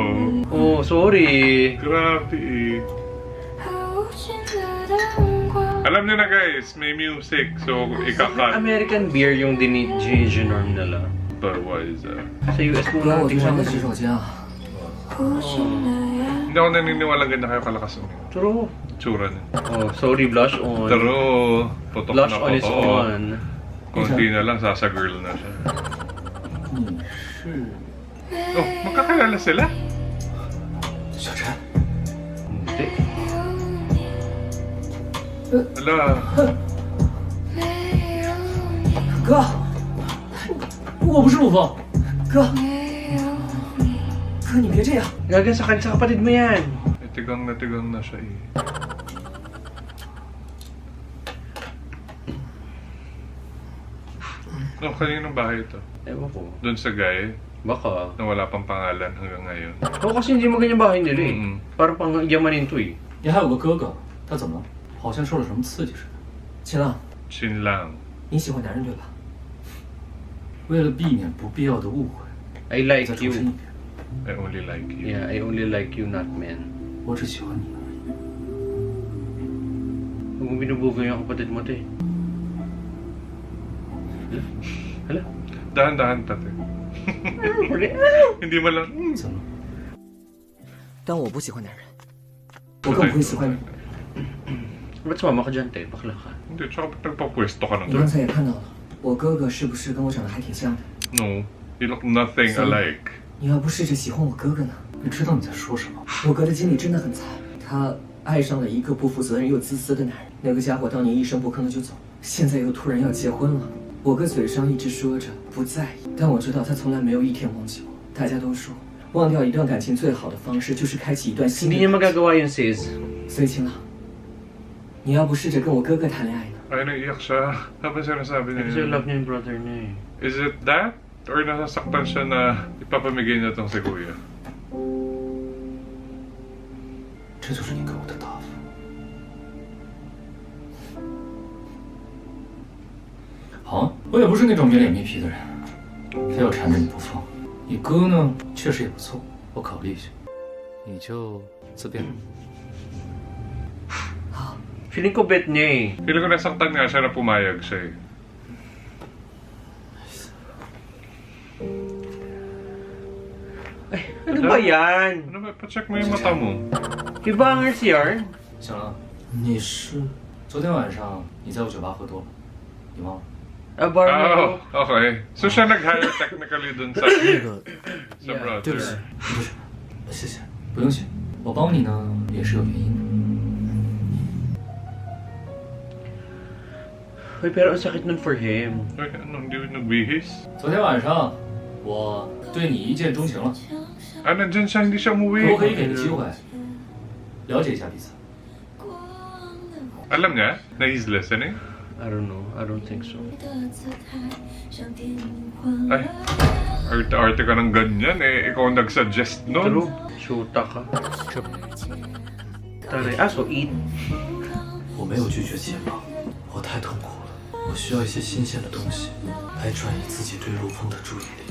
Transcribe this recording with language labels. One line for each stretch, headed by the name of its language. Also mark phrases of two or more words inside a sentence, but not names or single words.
English: Oh, sorry.
Filipino: Grabe eh. Alam niyo na guys, may music. So, ikakat.
English: American beer
Filipino: yung Norm nila. Budweiser. Sa US
Chinese: 哥，
Filipino: muna
Chinese: 我去
Filipino: natin
Chinese: 上个
Filipino: siya.
Chinese: 洗手间啊。
Filipino: Hindi ako naniniwala ganyan kayo kalakas ang
English: True.
Filipino: itsura niya.
English: Oh, sorry, blush on.
Filipino: Pero, putok
English: Blush
Filipino: na
English: on its
Filipino: putok.
English: own.
Filipino: Konti na lang, sasa girl na siya.
Chinese: 你是
Filipino: Oh, magkakilala sila?
Chinese: 小陈？
Filipino: Hindi. Ala,
Chinese: 哥，我不是陆枫。哥，哥你别这样。
Filipino: Gaga sa kapatid mo yan. tigang na siya eh. No, kaninong bahay ito? Ewan ko. Doon sa guy, Baka. na wala pang pangalan hanggang ngayon. Oo, kasi hindi mo ganyan bahay nila eh. Mm. Parang pang yamanin to eh.
Chinese: 你还有个哥哥，他怎么了？好像受了什么刺激似的。秦浪，
Filipino: Chin lang.
Chinese: 你喜欢男人对吧？为了避免不必要的误会，
English: I
Chinese: 再
English: like
Chinese: 重申一
English: you.
Chinese: 遍，
English: I only like you. Yeah, I only like you, not men.
Chinese: 我只喜欢你而已。
Filipino: Huwag mo binubugo yung kapatid mo to eh. Hala? Dahan-dahan tate. Hindi mo lang,
Chinese: 怎么了？但我不喜欢男人，我更不会喜欢你。
Filipino: Ba't sumama ka dyan, te? Bakla ka. Hindi, tsaka ba't nagpapwesto ka na
Chinese: 你刚
Filipino: doon?
Chinese: 才也看到了，我哥哥是不是跟我长得还挺像的？
English: No, you look nothing alike.
Chinese: 你要不试着喜欢我哥哥呢？你知道你在说什么？我哥的经历真的很惨，他爱上了一个不负责任又自私的男人，那个家伙当年一声不吭的就走，现在又突然要结婚了。我哥嘴上一直说着不在意，但我知道他从来没有一天忘记我。大家都说，忘掉一段感情最好的方式就是开启一段新的
Filipino: Hindi niya
Chinese: 感情。
Filipino: magagawa yun, sis.
Chinese: 所以秦朗，你要不试着跟我哥哥谈恋爱呢？
Filipino: Ay, naiiyak siya. Habang sinasabi niya Kasi yun. love niya yung brother niya eh.
English: Is it that?
Filipino: Or nasasaktan siya na ipapamigay niya tong si kuya?
Chinese: 这就是你给我的答复。好啊，我也不是那种没脸没皮的人，非要缠着你不放。你哥呢，确实也不错，我考虑一下。你就自便。
Filipino: Feeling ko bet niya eh. Feeling ko nasaktan nga siya na pumayag siya eh. Ano ba yan? Ano ba? Pa-check mo yung mata mo. Ibangers yarn?
Chinese: 小狼，你是昨天晚上你在我酒吧喝多了，你忘了？
Filipino: Ah, bar
English: Oh,
Filipino: mo.
English: okay.
Filipino: So siya nag-hire technically dun sa,
Chinese: 那个，
Filipino: sa
English: Yeah.
Chinese: 对不起
English: brother.，
Chinese: 不是，谢谢，不用谢，我帮你呢也是有原因的。
Filipino: Uy, pero ang sakit nun
English: for him.
Filipino: Ay, ano, hindi nagbihis?
Chinese: 昨天晚上我对你一见钟情了，
Filipino: Ah, nandyan siya, hindi siya
Chinese: 可不
Filipino: umuwi.
Chinese: 可以给个机会，了解一下彼此？
Filipino: Alam niya na
English: he's listening? I don't know. I don't think so.
Filipino: Ay, arte-arte ka ng ganyan eh. Ikaw ang nag-suggest nun. True. Shoota ka. Taray.
English: Ah, so eat.
Chinese: 我没有拒绝秦朗，我太痛苦了，我需要一些新鲜的东西来转移自己对陆枫的注意力。